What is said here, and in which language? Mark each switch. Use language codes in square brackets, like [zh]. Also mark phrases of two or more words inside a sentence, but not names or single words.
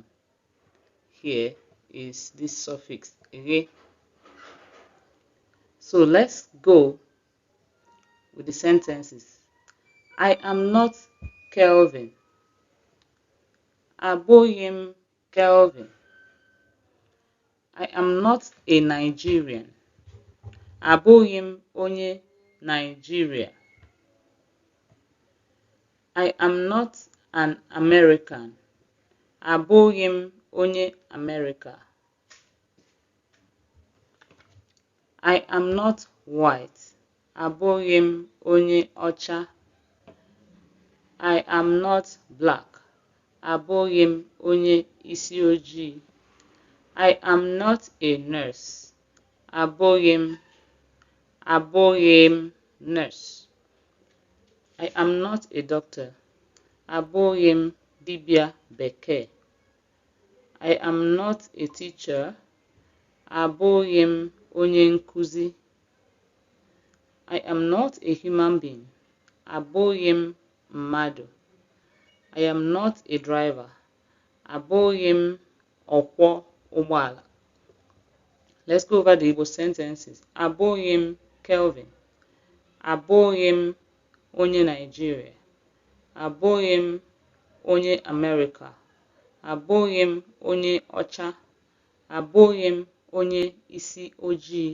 [en] Here is this suffix re. So let's go with the sentences. I am not Kelvin. [ig] Abụghị m Kelvin. [en] I am not a Nigerian. [ig] Abụghị m onye Nigeria. [en] I am not an American. [ig] Abụghị m onye America. [en] I am not white. [ig] Abụghị m onye ọcha. [en] I am not black. [ig] Abụghị m onye isi ojii. [en] I am not a nurse. [ig] Abụghị m nurse. [en] I am not a doctor. [ig] Abụghị m dibịa bekee. [en] I am not a teacher. [ig] Abụghị m onye nkuzi. [en] I am not a human being. [ig] Abụghị m mmadụ. [en] I am not a driver. [ig] Abụghị m ọkwọ ụgbọala. [en] Let's go over the Igbo sentences. [ig] Abụghị m Kelvin. Abụghị m onye Nigeria. Abụghị m onye America. Abụghị m onye ọcha. Abụghị m onye isi ojii.